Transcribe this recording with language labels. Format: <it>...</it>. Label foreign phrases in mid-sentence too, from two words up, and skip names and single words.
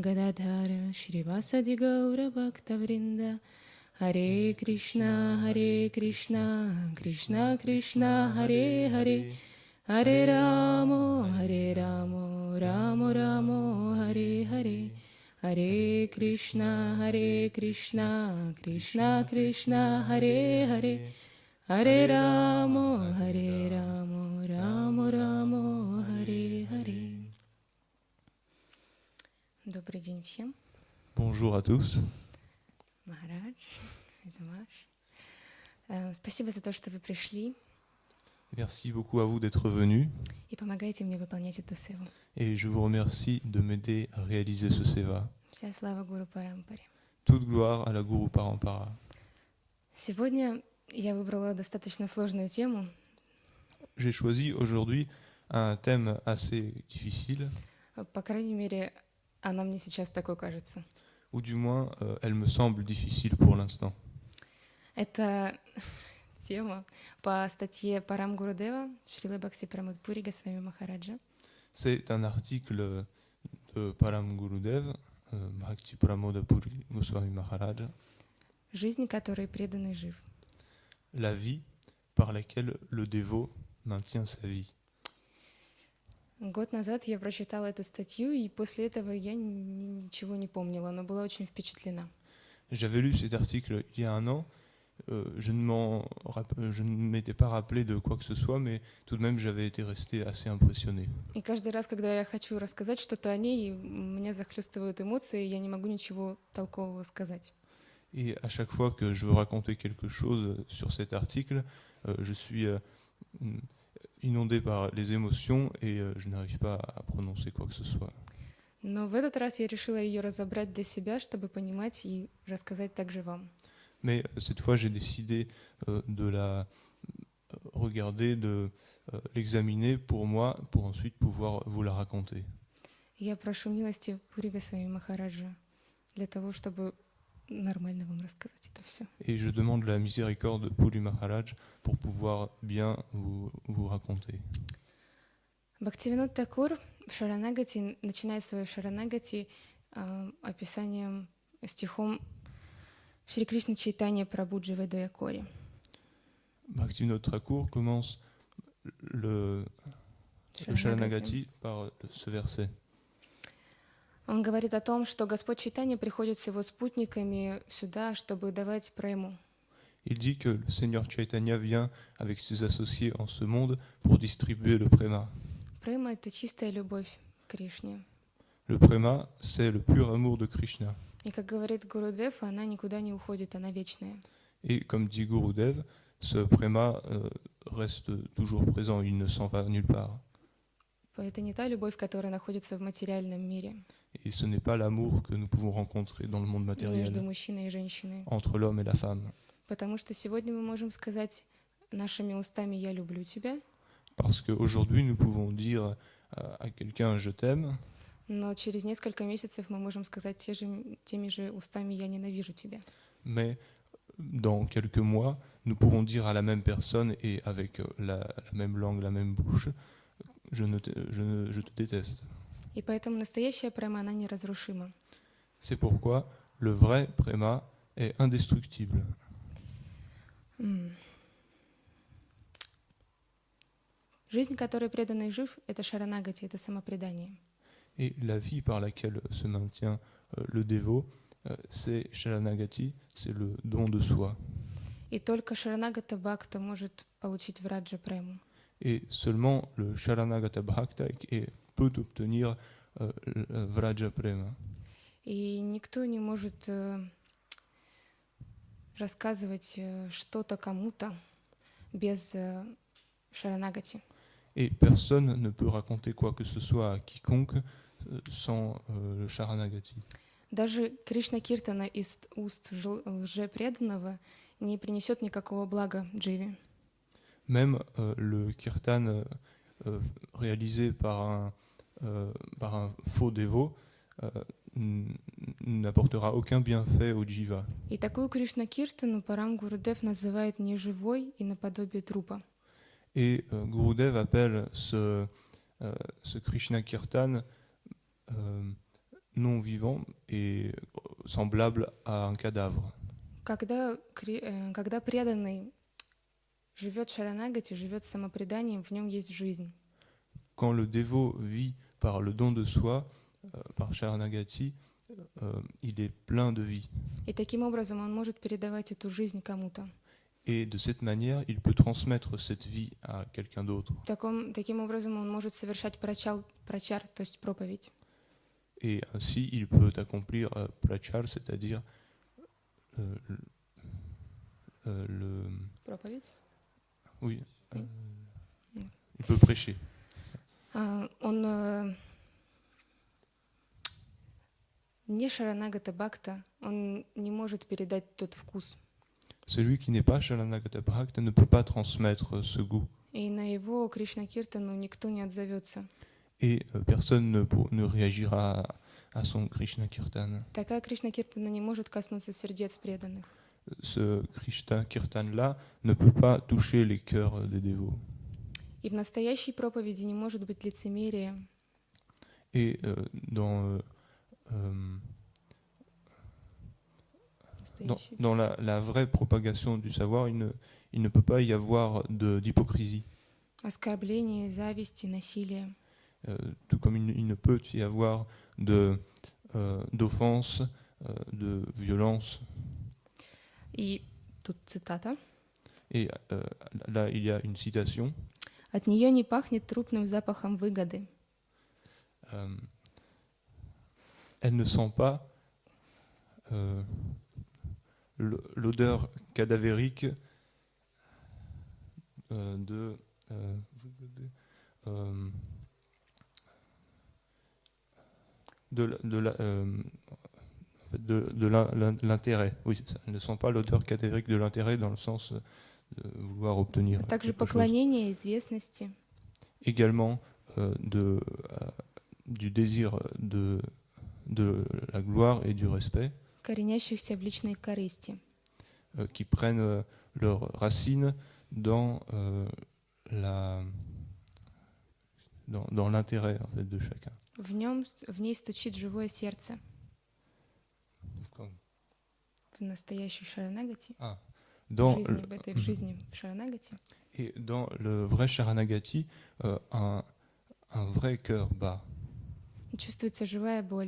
<sa>गदाधर श्री वासादि गौर भक्त वृन्द हरे कृष्ण कृष्ण कृष्ण हरे हरे हरे रामो रामो रामो हरे हरे हरे कृष्ण कृष्ण कृष्ण हरे हरे हरे रामो रामो रामो हरे हरे.</sa> <ru>Добрый день всем.</ru> <fr>Bonjour à tous.</fr> <ru>Махарадж, Замаш. Спасибо за то, что вы пришли.</ru> <fr>Merci beaucoup à vous d'être venus.</fr> <ru>И помогаете мне выполнять эту севу.</ru> <fr>Et je vous remercie de m'aider à réaliser ce seva.</fr> <ru>Вся слава Гуру Парампаре.</ru> <fr>Toute gloire à la Guru Parampara.</fr> <ru>Сегодня я выбрала достаточно сложную тему.</ru> <fr>J'ai choisi aujourd'hui un thème assez difficile.</fr> <ru>По крайней мере, она мне сейчас такой кажется.</ru> <fr>Ou du moins, elle me semble difficile pour l'instant.</fr> <ru>Это тема по статье Парам Гурудева Шрила Бхакти Прамод Пури Госвами Махараджа.</ru> <fr>C'est un article de Param Gurudev, Bhakti Pramoda Puri Goswami Maharaj.</fr> <ru>Жизнь, которой преданный жив.</ru> <fr>La vie par laquelle le dévot maintient sa vie.</fr> <ru>Год назад я прочитала эту статью, и после этого я ничего не помнила, но была очень впечатлена.</ru> <fr>J'avais lu cet article il y a un an. Je ne m'étais pas rappelé de quoi que ce soit, mais tout de même j'avais été resté assez impressionné.</fr> <ru>И каждый раз, когда я хочу рассказать что-то о ней, меня захлестывают эмоции, и я не могу ничего толкового сказать.</ru> <fr>Et à chaque fois que je veux raconter quelque chose sur cet article, je suis inondé par les émotions et je n'arrive pas à prononcer quoi que ce soit.</fr> <ru>Но в этот раз я решила ее разобрать для себя, чтобы понимать и рассказать также вам.</ru> <fr>Mais cette fois, j'ai décidé de la regarder, de l'examiner pour moi, pour ensuite pouvoir vous la raconter.</fr> <ru>Я прошу милости Пури Госвами Махараджа для того, чтобы нормально вам рассказать это все.</ru> <fr>Et je demande la miséricorde de Puri Maharaj pour pouvoir bien vous raconter.</fr> <ru>Бхактивинод Такур в Шаранагати начинает свою Шаранагати описанием стихом</ru> <bn>শ্রী কৃষ্ণ চৈতন্য প্রভু জীবেদয়া করি.</bn> <fr>Bhaktivinoda Thakur commence le Sharanagati par ce verset.</fr> <ru>Он говорит о том, что Господь Чайтанья приходит с его спутниками сюда, чтобы давать прему.</ru> <fr>Il dit que le Seigneur Chaitanya vient avec ses associés en ce monde pour distribuer le prema.</fr> <ru>Према — это чистая любовь к Кришне.</ru> <fr>Le prema, c'est le pur amour de Krishna.</fr> <ru>И как говорит Гурудев, она никуда не уходит, она вечная.</ru> <fr>Et comme dit Gurudev, ce prema reste toujours présent, il ne s'en va nulle part.</fr> <ru>Это не та любовь, которая находится в материальном мире.</ru> <fr>Et ce n'est pas l'amour que nous pouvons rencontrer dans le monde matériel,</fr> <ru>Между мужчиной и женщиной.</ru> <fr>entre l'homme et la femme.</fr> <ru>Потому что сегодня мы можем сказать нашими устами «я люблю тебя»,</ru> <fr>Parce qu'aujourd'hui, nous pouvons dire à quelqu'un « je t'aime »,</fr> <ru>но через несколько месяцев мы можем сказать теми же устами «я ненавижу тебя».</ru> <fr>mais dans quelques mois, nous pourrons dire à la même personne et avec la même langue, la même bouche, je te déteste.</fr> <ru>И поэтому настоящая према, она неразрушима.</ru> <fr>C'est pourquoi le vrai préma est indestructible. М.</fr> <ru>Жизнь, которой преданный жив, это шаранагати, это самопредание.</ru> <fr>Et la vie par laquelle se maintient le dévot, c'est Sharanagati, c'est le don de soi.</fr> <ru>И только шаранагата бхакта может получить враджа прему.</ru> <fr>Et seulement le Sharanagata Bhakta peut obtenir le Vraja Prema.</fr> <ru>И никто не может рассказывать что-то кому-то без шаранагати.</ru> <fr>Et personne ne peut raconter quoi que ce soit à quiconque sans le Sharanagati.</fr> <ru>Даже Кришна Киртана из уст лжепреданного не принесет никакого блага дживе.</ru> <fr>Même le kirtan réalisé par un faux dévot n'apportera aucun bienfait au jiva.</fr> <ru>И такую Кришна Киртану Парам Гурудев называет неживой и наподобие трупа.</ru> <fr>Et Gurudev appelle ce Krishna Kirtan non vivant et semblable à un cadavre.</fr> <ru>Когда преданный живет шаранагати, живет самопреданием, в нем есть жизнь.</ru> <fr>Quand le dévot vit par le don de soi, par Sharanagati, il est plein de vie.</fr> <ru>И таким образом он может передавать эту жизнь кому-то.</ru> <fr>Et de cette manière, il peut transmettre cette vie à quelqu'un d'autre.</fr> <ru>Таким образом он может совершать прачар, то есть проповедь.</ru> <fr>Et ainsi, il peut accomplir prachar, c'est-à-dire le...</fr> <ru>Проповедь?</ru> <fr>Oui, Oui. il peut prêcher. Он не шаранагата бхакта, он не может передать тот вкус. Celui qui n'est pas Sharanagata Bhakta ne peut pas transmettre ce goût. И на его Кришна Киртану никто не отзовется. Et personne ne réagira à son Krishna Kirtan. Такая Кришна Киртана не может коснуться сердец преданных. Ce Krishna Kirtan-là ne peut pas toucher les cœurs des dévots. И в настоящей проповеди не может быть лицемерия. Et dans la vraie propagation du savoir, il ne peut pas y avoir d'hypocrisie. Оскорбления, зависти, насилия. Tout comme il ne peut y avoir d'offense, de violence. И тут цитата. Et là, il y a une citation. От нее не пахнет трупным запахом выгоды. Elle ne sent pas l'odeur cadavérique de l'intérêt. Oui, c'est ça. Elle ne sent pas l'odeur cadavérique de l'intérêt dans le sens de vouloir obtenir</fr> <ru>Также</ru> <fr>quelque chose.</fr> <ru>поклонение, известности.</ru> <fr>Également du désir de la gloire et du respect,</fr> <ru>Коренящихся в личной корысти.</ru> <fr>qui prennent leurs racines dans l'intérêt en fait, de chacun.</fr> <ru>В ней стучит живое сердце. В настоящей шаранагати. В жизни в шаранагати.</ru> <fr>Et dans le vrai Sharanagati, un vrai cœur bat.</fr> <ru>Чувствуется живая боль.</ru>